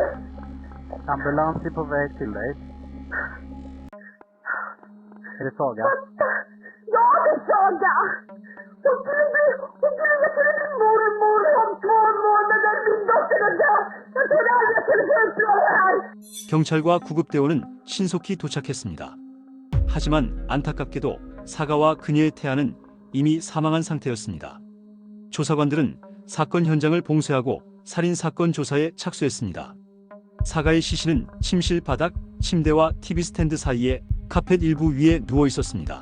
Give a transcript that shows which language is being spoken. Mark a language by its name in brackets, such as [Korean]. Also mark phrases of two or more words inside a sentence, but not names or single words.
[Swedish] Ambulans är på väg till dig. Är det Saga? Ja, det är Saga! Hon kunde till min mormor om 2 månader. Min dotter är död! Jag trodde aldrig jag skulle få uppleva det här! [Korean] 경찰과 구급대원은 신속히 도착했습니다. 하지만 안타깝게도 사가와 그녀의 태아는 이미 사망한 상태였습니다. 조사관들은 사건 현장을 봉쇄하고 살인사건 조사에 착수했습니다. 사가의 시신은 침실 바닥, 침대와 TV 스탠드 사이에 카펫 일부 위에 누워 있었습니다.